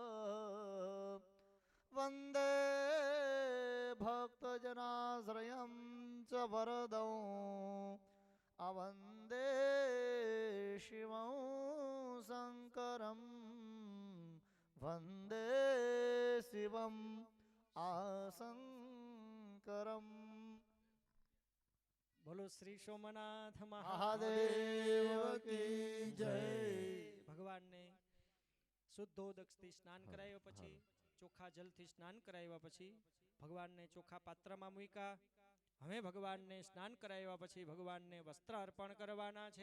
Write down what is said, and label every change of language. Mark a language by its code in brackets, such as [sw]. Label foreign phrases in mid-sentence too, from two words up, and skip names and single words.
[sa] वन्दे भक्तजनाश्रयं च वरदौ अवन्दे शिवं शङ्करं वन्दे शिवम् आशङ्करम्. [gu] બોલો શ્રી સોમનાથ [hi] महादेव की जय. [gu] ભગવાનને શુદ્ધોદકથી સ્નાન કરાવ્યા પછી ચોખ્ખા જલથી સ્નાન કરાવ્યા પછી ભગવાનને ચોખ્ખા પાત્રમાં મૂક્યા. હવે ભગવાનને સ્નાન કરાવ્યા પછી ભગવાનને વસ્ત્ર અર્પણ કરવાના છે.